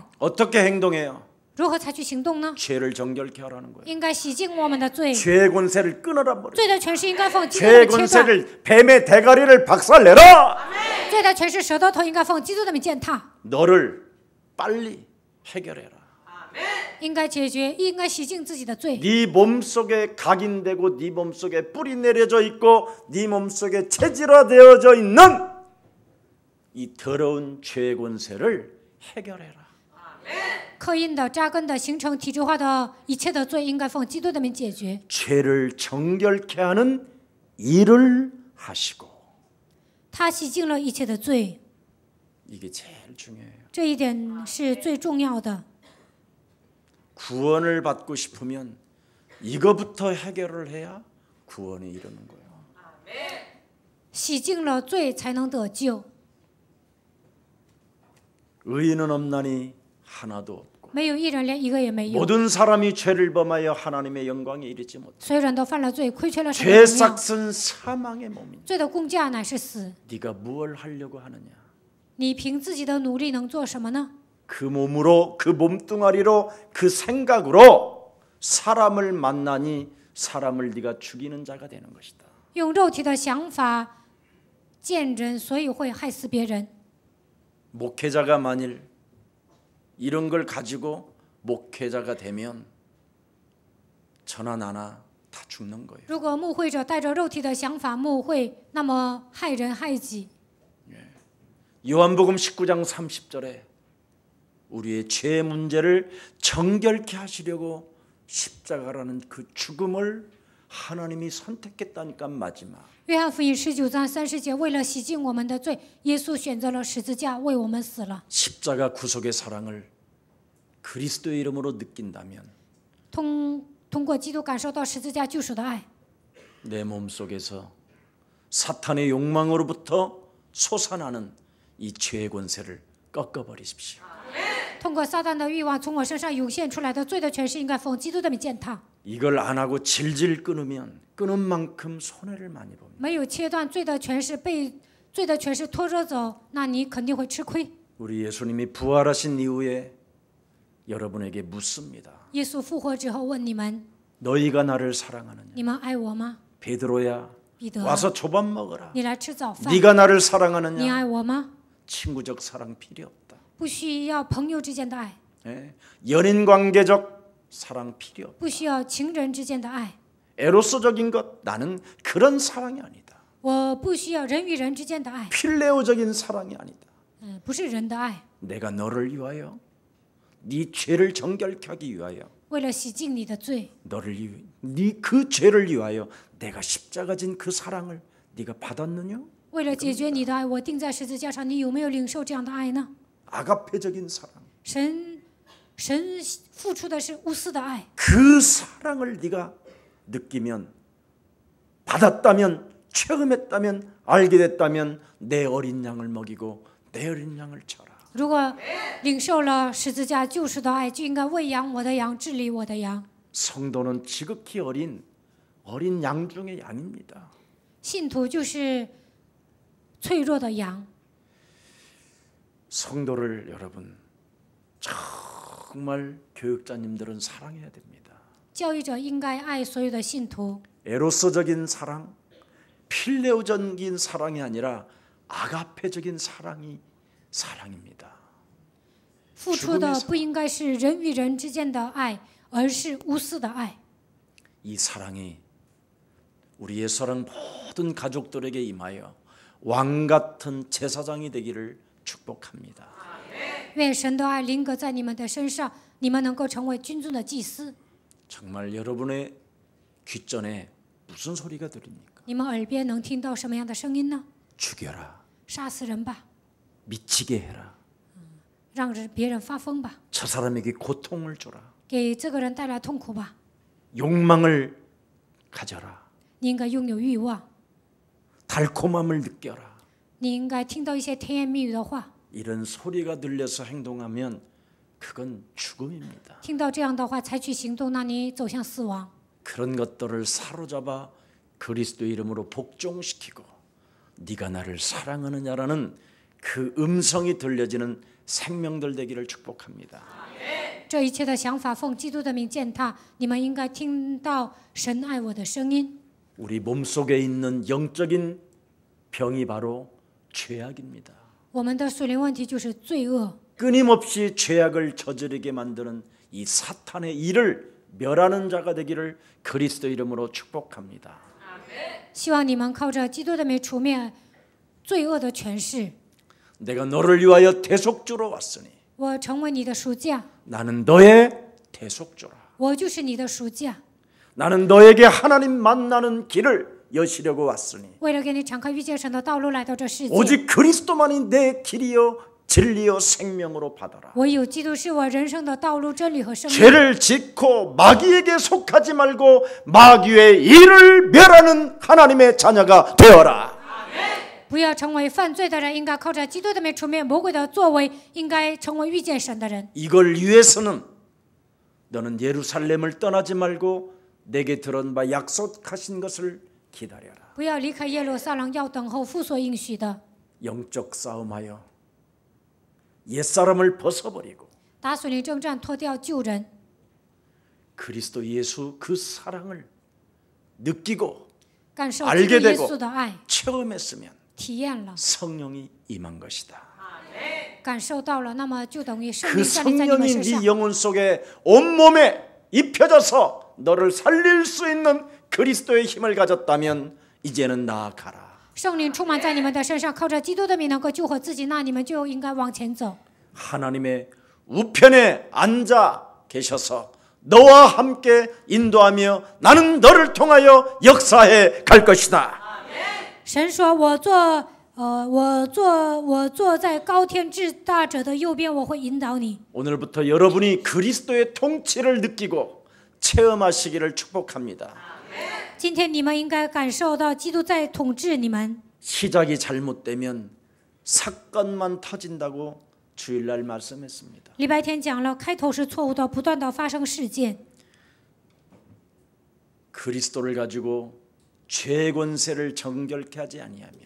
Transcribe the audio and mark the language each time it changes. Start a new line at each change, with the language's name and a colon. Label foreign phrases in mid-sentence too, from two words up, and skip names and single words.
Korean: 어떻게 행동해요?
Chinese: 如何采取行动呢？
Korean: 죄를 정결케 하라는 거예요.
Chinese: 应该洗净我们的罪，
Korean: 죄의 권세를 끊어라 버려.
Chinese: 罪的权势应该奉基督
Korean: 죄의
Chinese: 的切断，
Korean: 권세를 뱀의 대가리를 박살내라.
Chinese: 罪的权势舌头头应该奉基督的名践踏，
Korean: 너를 빨리 해결해라.
Chinese: 应该解决，应该洗净自己的罪。
Korean: 네 몸속에 각인되고 네 몸속에 뿌리 내려져 있고 네 몸속에 체질화되어져 있는 이 더러운 죄의 권세를 해결해라.
Chinese: 刻印的、扎根的、形成体制化的一切的罪，应该奉基督的名解决。
Korean: 죄를 정결케 하는 일을 하시고
Chinese: 他洗净了一切的罪，
Korean: 이게 제일 중요해요.
Chinese: 这一点是最重要的。
Korean: 구원을 받고 싶으면 이거부터 해결을 해야 구원이 이루는 거예요.
Chinese: 洗净了罪，才能得救。
Korean: 의인은 없나니 하나도 없고
Chinese: 没有一人，连一个也没有。
Korean: 모든 사람이 죄를 범하여 하나님의 영광에 이르지 못해
Chinese: 所有人都犯了罪，亏缺了神的荣耀。
Korean: 죄삭은 사망의 몸이니
Chinese: 罪的工价乃是死。
Korean: 네가 무엇을 하려고 하느냐.
Chinese: 你凭自己的努力能做什么呢？
Korean: 그 몸으로 그 몸뚱아리로 그 생각으로 사람을 만나니 사람을 네가 죽이는 자가 되는 것이다.
Chinese: 用肉体的想法见人，所以会害死别人。
Korean: 목회자가 만일 이런 걸 가지고 목회자가 되면 저나 나나 다 죽는 거예요.
Chinese: 如果牧会者带着肉体的想法牧会，那么害人害己。
Korean: 요한복음 19장 30절에 우리의 죄 문제를 정결케 하시려고 십자가라는 그 죽음을 하나님이 선택했다니까 마지막.
Chinese: 约翰福音19章30节，为了洗净我们的罪，耶稣选择了十字架，为我们死了。
Korean: 십자가 구속의 사랑을 그리스도의 이름으로 느낀다면
Chinese: 通过基督感受到十字架救赎的爱，
Korean: 내 몸속에서 사탄의 욕망으로부터 솟아나는 이 죄의 권세를 꺾어버리십시오.
Chinese: 通过撒旦的欲望从我身上涌现出来的罪的权势，应该奉基督的名践踏。
Korean: 이걸 안 하고 질질 끊으면 끊은 만큼 손해를 많이 봅니다.
Chinese: 没有切断罪的权势，被罪的权势拖着走，那你肯定会吃亏。
Korean: 우리 예수님이 부활하신 이후에 여러분에게 묻습니다.
Chinese: 耶稣复活之后问你们：
Korean: 너희가 나를 사랑하느냐?
Chinese: 你们爱我吗？
Korean: 베드로야
Chinese: 彼得啊，
Korean: 와서 조밥 먹어라.
Chinese: 你来吃早饭。
Korean: 네가 나를
Chinese: 你
Korean: 사랑하느냐?
Chinese: 爱我吗？
Korean: 친구적 사랑 필요 없다.
Chinese: 不需要朋友之间的爱，
Korean: 예? 연인 관계적 사랑 필요 없다.
Chinese: 不需要情人之间的爱，
Korean: 에로스적인 것 나는 그런 사랑이 아니다.
Chinese: 我不需要人与人之间的爱，
Korean: 필레오적인 사랑이 아니다.
Chinese: 不是人的爱，
Korean: 내가 너를 위하여 네 죄를 정결케 하기 위하여
Chinese: 为了洗净你的罪，
Korean: 네 그 죄를 위하여 내가 십자가 진 그 사랑을 네가 받았느냐?
Chinese: 为了解决你的爱，我钉在十字架上，你有没有领受这样的爱呢？
Korean: 아가페적인 사랑.
Chinese: 神付出的是无私的爱，
Korean: 그 사랑을 네가 느끼면 받았다면 체험했다면 알게 됐다면 내 어린 양을 먹이고 내 어린 양을 쳐라.
Chinese: 如果领受了十字架救赎的爱，就应该喂养我的羊，治理我的羊。
Korean: 성도는 지극히 어린 양 중의 양입니다.
Chinese: 信徒就是脆弱的羊。
Korean: 성도를 여러분 정말 교육자님들은 사랑해야 됩니다.
Chinese: 教育者应该爱所有的信徒。
Korean: 에로스적인 사랑, 필레오적인 사랑이 아니라 아가페적인 사랑입니다.
Chinese: 付出的不应该是人与人之间的爱，而是无私的爱。
Korean: 이 사랑이 우리 옛사랑 모든 가족들에게 임하여 왕 같은 제사장이 되기를 축복합니다.
Chinese: 愿神的爱临格在你们的身上，你们能够成为君尊的祭司。
Korean: 정말 여러분의 귓전에 무슨 소리가 들립니까?
Chinese: 你们耳边能听到什么样的声音呢？
Korean: 죽여라.
Chinese: 杀死人吧，
Korean: 미치게 해라.
Chinese: 让别人发疯吧，
Korean: 저 사람에게 고통을 줘라.
Chinese: 给这个人带来痛苦吧。
Korean: 욕망을 가져라.
Chinese: 你应该拥有欲望，
Korean: 달콤함을 느껴라.
Chinese: 你应该听到一些甜言蜜语的话。
Korean: 이런 소리가 들려서 행동하면 그건 죽음입니다.
Chinese: 听到这样的话采取行动，那你走向死亡。
Korean: 그런 것들을 사로잡아 그리스도의 이름으로 복종시키고 네가 나를 사랑하느냐라는 그 음성이 들려지는 생명들 되기를 축복합니다.
Chinese: 这一切的想法奉基督的名践踏，你们应该听到神爱我的声音。
Korean: 우리 몸속에 있는 영적인 병이 바로 죄악입니다.
Chinese: 我们的属灵问题就是罪恶，
Korean: 끊임없이 죄악을 저지르게 만드는 이 사탄의 일을 멸하는 자가 되기를 그리스도 이름으로 축복합니다.
Chinese: 希望你们靠着基督的名除灭罪恶的权势。
Korean: 내가 너를 위하여 대속주로 왔으니
Chinese: 我成为你的赎价，
Korean: 나는 너의 대속주라.
Chinese: 我就是你的赎价，
Korean: 나는 너에게 하나님 만나는 길을 여시려고 왔으니
Chinese: 为了给你敞开遇见神的道路来到这世界。
Korean: 오직 그리스도만이 내 길이요 진리요 생명으로 받아라.
Chinese: 唯有基督是我人生的道路、真理和生命。
Korean: 죄를 짓고 마귀에게 속하지 말고 마귀의 일을 멸하는 하나님의 자녀가 되어라.
Chinese: 不要成为犯罪的人，应该靠着基督的名除灭魔鬼的作为，应该成为遇见神的人。
Korean: 이걸 위해서는 너는 예루살렘을 떠나지 말고 내게 들은 바 약속하신 것을 기다려라.
Chinese: 不要离开耶路撒冷，要等候父所应许的。
Korean: 영적 싸움하여 옛사람을 벗어버리고
Chinese: 打属灵征战，脱掉旧人，
Korean: 그리스도 예수 그 사랑을 느끼고
Chinese: 感受基
Korean: 알게
Chinese: 督耶
Korean: 되고
Chinese: 稣的爱，
Korean: 체험했으면
Chinese: 体验了，
Korean: 성령이 임한 것이다.
Chinese: 感受到了，那么就等于圣
Korean: 그
Chinese: 灵降临在你们
Korean: 성령이
Chinese: 身上
Korean: 네 。 영혼 속에 온몸에 입혀져서 너를 살릴 수 있는 그리스도의 힘을 가졌다면 이제는 나아가라.
Chinese: 圣灵充满在你们的身上，靠着基督的名能够救活自己，那你们就应该往前走。
Korean: 하나님의 우편에 앉아 계셔서 너와 함께 인도하며 나는 너를 통하여 역사해 갈 것이다.
Chinese: 神说：“我坐在高天至大者的右边，我会引导你。”
Korean: 오늘부터 여러분이 그리스도의 통치를 느끼고 체험하시기를 축복합니다.
Chinese: 今天你们应该感受到基督在统治你们。
Korean: 시작이 잘못되면 사건만 터진다고 주일날 말씀했습니다.
Chinese: 礼拜天讲了，开头是错误的，不断的发生事件。
Korean: 그리스도를 가지고 죄 권세를 정결케 하지 아니하며